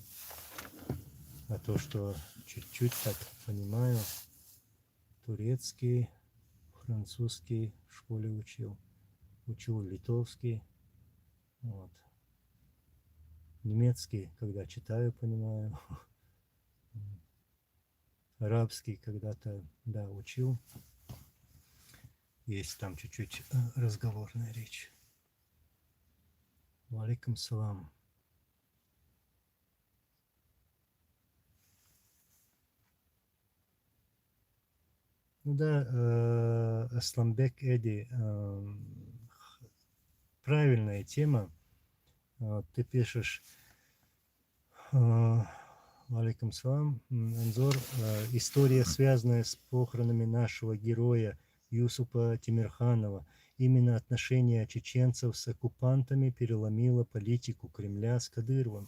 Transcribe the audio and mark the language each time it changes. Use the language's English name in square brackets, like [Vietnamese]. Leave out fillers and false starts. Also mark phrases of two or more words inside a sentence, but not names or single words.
[Russian] А то, что чуть-чуть так понимаю, турецкий, французский в школе учил литовский, вот. Немецкий, когда читаю, понимаю. Арабский когда-то, да, учил. Есть там чуть-чуть разговорная речь. [Arabic] وعليكم السلام. [Russian] Ну да, Асламбек Эди, правильная тема. Ты пишешь, [Arabic] عليكم السلام, [Russian] Анзор, история, связанная с похоронами нашего героя Юсупа Тимирханова. Именно отношение чеченцев с оккупантами переломило политику Кремля с Кадыровым.